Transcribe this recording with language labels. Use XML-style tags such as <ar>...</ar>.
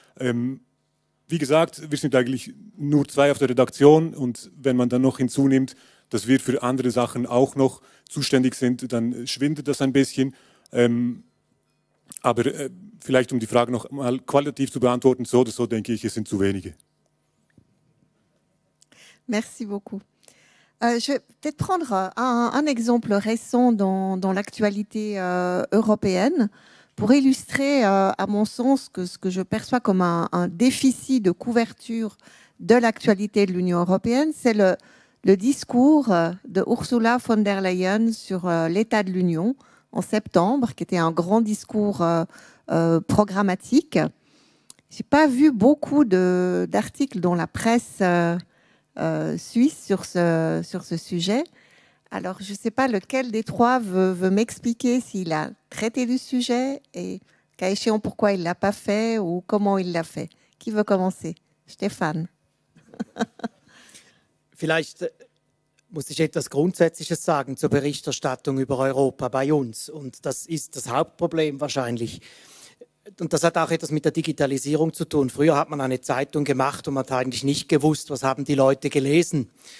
<de>Wie gesagt, wir sind eigentlich nur zwei auf der Redaktion, und wenn man dann noch hinzunimmt, dass wir für andere Sachen auch noch zuständig sind, dann schwindet das ein bisschen. Aber vielleicht, um die Frage noch mal qualitativ zu beantworten, so oder so denke ich, es sind zu wenige.</de> <fr>Merci beaucoup. Je vais peut-être prendre un exemple récent dans l'actualité européenne pour illustrer, à mon sens, ce que je perçois comme un déficit de couverture de l'actualité de l'Union européenne. C'est le discours de Ursula von der Leyen sur l'état de l'Union en septembre, qui était un grand discours programmatique. Je n'ai pas vu beaucoup d'articles dans la presse suisse sur ce sujet. Alors, je ne sais pas lequel des trois veut m'expliquer s'il a traité du sujet et, cas échéant, pourquoi il ne l'a pas fait ou comment il l'a fait. Qui veut commencer? Stéphane.</fr> <de>Vielleicht muss ich etwas Grundsätzliches sagen zur Berichterstattung über Europa bei uns. Und das ist das Hauptproblem wahrscheinlich. Und das hat auch etwas mit der Digitalisierung zu tun. Früher hat man eine Zeitung gemacht und man hat eigentlich nicht gewusst, was haben die Leute gelesen.</de>